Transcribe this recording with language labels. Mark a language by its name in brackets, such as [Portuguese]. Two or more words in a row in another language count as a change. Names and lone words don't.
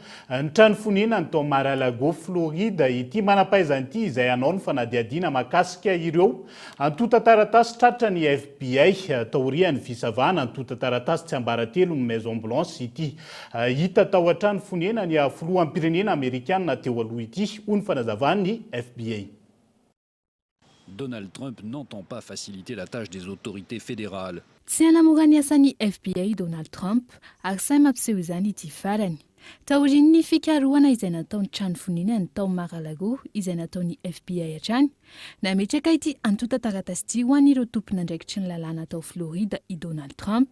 [Malagasy] Ny trano fonena ny tao Mar-a-Lago Florida ity manampahaizana ity izay anao ny fanadiadiana makasika ireo antota taratasy tratra ny FBI taorian'ny fisavana antota taratasy tsy ambaratelo ny Maison Blanche ity hita tao an-trano fonena ny filohan'ny pirenena Amerikana teo aloha ity ho ny fanazavan'ny FBI. [French] Donald Trump n'entend pas faciliter la tâche des autorités fédérales. [Malagasy] Tsy hanamora ny asan'ny FBI Donald Trump ary sahy mampiseho izany ity farany. Taorian'ny fikarohana izay nataony trano fonina ny tao Mar-a-Lago izay nataony FBI hatrany, nametraka ity antota taratasy ity ho an'ireo tompona andraikitry ny lalàna tao Florida i Donald Trump.